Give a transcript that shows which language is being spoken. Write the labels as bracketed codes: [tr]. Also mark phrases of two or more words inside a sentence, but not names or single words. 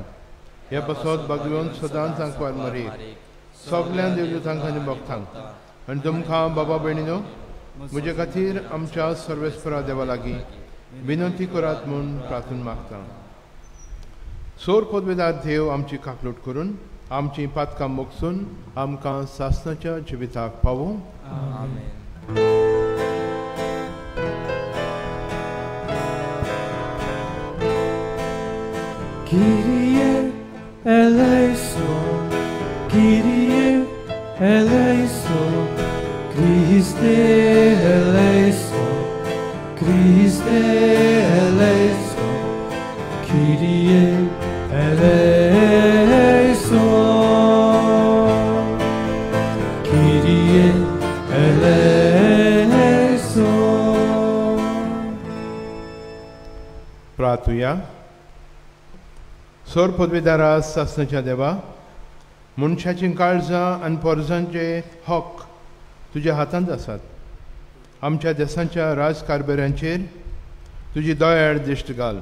[kok] हे पासत भगवंत सदांच आंकवार मारीक सगळ्या देवदूतांक आनी भक्तांक आनी तुमकां बाबा भयणीनो म्हजे खातीर आमच्या सर्वेस्परा देवा लागीं विनंती करात म्हूण प्रार्थना मागता. सोर पदवीदार देव आमची काकलूट करून आमची पातकां मोगसून आमकां सासणाच्या जिविताक पावूं. आमेन. [el] Κύριε ἐλέησον, Κύριε ἐλέησον, Χριστὲ ἐλέησον, Χριστὲ ἐλέησον, Κύριε ἐλέησον, Κύριε ἐλέησον. [kok] प्रार्थुया. सोर पदवीदारा सासणाच्या देवा, मनशाची काळजां आनी पोरजांचे हक तुज्या हातांत आसात. आमच्या देशाच्या राजकारभाऱ्यांचेर तुजी दयाळ दिश्ट घाल.